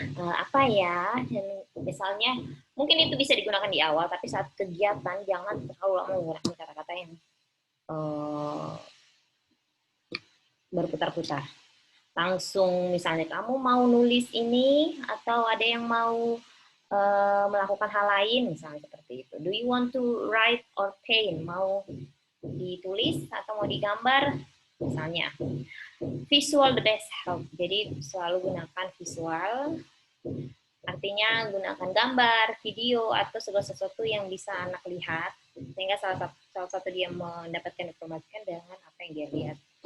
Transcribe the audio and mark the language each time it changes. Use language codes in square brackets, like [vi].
[id] Apa ya? Dan misalnya, mungkin itu bisa digunakan di awal, tapi saat kegiatan jangan terlalu lama menggunakan kata-kata yang berputar-putar. Langsung misalnya, kamu mau nulis ini, atau ada yang mau melakukan hal lain, misalnya seperti itu. [en] Do you want to write or paint? [id] Mau ditulis atau mau digambar? Misalnya. Visual the best help. Jadi selalu gunakan visual. Artinya gunakan gambar, video, atau segala sesuatu yang bisa anak lihat. Sehingga salah satu dia mendapatkan informasi dengan apa yang dia lihat.